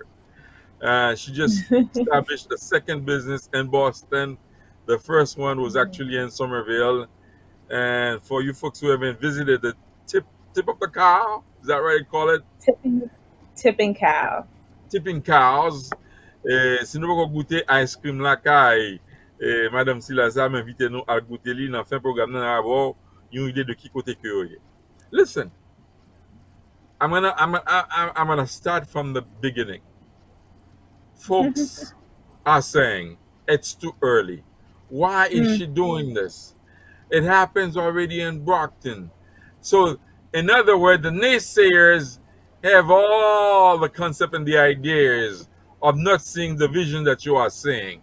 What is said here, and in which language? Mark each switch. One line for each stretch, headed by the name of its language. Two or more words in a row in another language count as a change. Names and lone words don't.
English: She just established a second business in Boston. The first one was actually in Somerville. And for you folks who haven't visited the tip of the cow, is that right? You call it tipping, tipping cow. tipping cows.
Haitian Creole: Si nou pa goûter
English: ice cream
Haitian Creole: la kay, Madame Silaza m'invite nou à goûter li nan fin program nan avò yon ide de ki kote ke yo ye.
English: Listen, I'm gonna start from the beginning. Folks are saying it's too early. Why is Mm. she doing this? It happens already in Brockton. So, in other words, the naysayers have all the concept and the ideas of not seeing the vision that you are seeing.